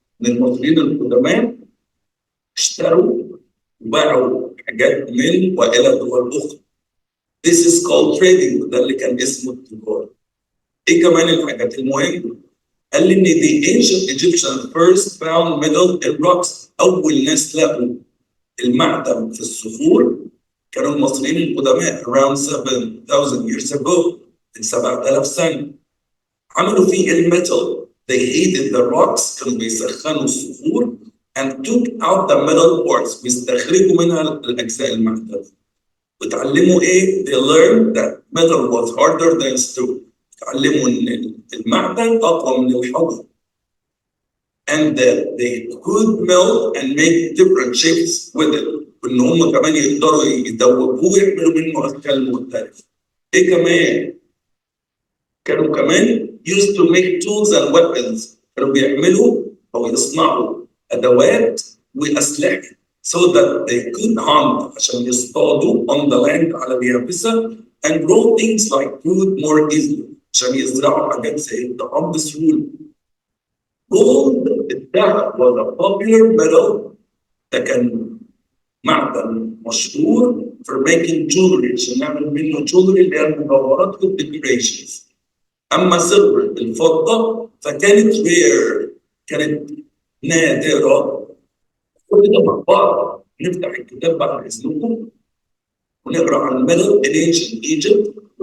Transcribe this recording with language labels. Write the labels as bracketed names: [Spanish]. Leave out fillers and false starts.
[Arabic] المصريين القدماء اشتروا وباعوا حاجات من وإلى دول أخرى. [English] This is called trading. [Arabic] وده اللي كان اسمه التجارة. إيه كمان الحاجات المهمة؟ قال لي إن [English] the ancient Egyptians first found metal in rocks. [Arabic] أول ناس لقوا المعدن في الصخور كانوا المصريين القدماء [English] around 7,000 years ago. [Arabic] من 7,000 سنة. عملوا فيه الميتال. [English] They heated the rocks. [Arabic] كانوا بيسخنوا الصخور [English] and took out the metal parts. [Arabic] بيستخرجوا منها الأجزاء المعدنية. وتعلموا إيه؟ [English] They learned that metal was harder than stone. [Arabic] تعلموا إن المعدن أقوى من الحجر. [English] And that they could melt and make different shapes with it. [Arabic] وإن هم كمان يقدروا يدوبوه ويعملوا منه أشكال مختلفة. إيه كمان؟ كانوا كمان [English] used to make tools and weapons. [Arabic] كانوا بيعملوا أو يصنعوا أدوات وأسلحة [English] so that they could hunt [Arabic] عشان يصطادوا [English] on the land [Arabic] على اليابسة [English] and grow things like food more easily [Arabic] عشان يزرعوا حاجات زي الطعام بسهولة. [English] Gold, الذهب was a popular metal. [Arabic] ده كان معدن مشهور [English] for making jewelry [Arabic] عشان نعمل منه jewelry اللي هي المجوهرات والdecorations. أما silver الفضة فكانت rare. كانت نادرة. كل ده مع بعض نفتح الكتاب بعد إذنكم ونقرأ عن [English] metal in ancient Egypt.